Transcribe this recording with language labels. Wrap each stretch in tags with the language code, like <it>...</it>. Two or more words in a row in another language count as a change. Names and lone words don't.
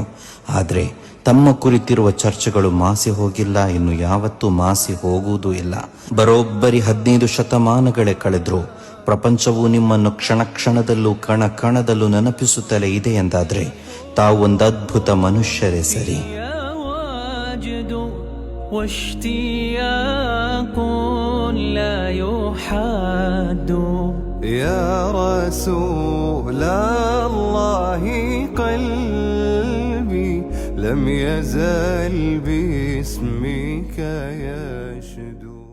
<kn>ಆದರೆ ತಮ್ಮ ಕುರಿತಿರುವ ಚರ್ಚೆಗಳು ಮಾಸಿ ಹೋಗಿಲ್ಲ, ಇನ್ನು ಯಾವತ್ತೂ ಮಾಸಿ ಹೋಗುವುದೂ ಇಲ್ಲ. ಬರೋಬ್ಬರಿ 15 ಶತಮಾನಗಳೇ ಕಳೆದ್ರು ಪ್ರಪಂಚವು ನಿಮ್ಮನ್ನು ಕ್ಷಣ ಕ್ಷಣದಲ್ಲೂ ಕಣ ಕಣದಲ್ಲೂ ನೆನಪಿಸುತ್ತಲೇ ಇದೆ ಎಂದಾದ್ರೆ ತಾವು ಒಂದು ಅದ್ಭುತ ಮನುಷ್ಯರೇ ಸರಿ.</kn> <ar>يا رسول الله قلبي لم يزل باسمك يشدو.</ar>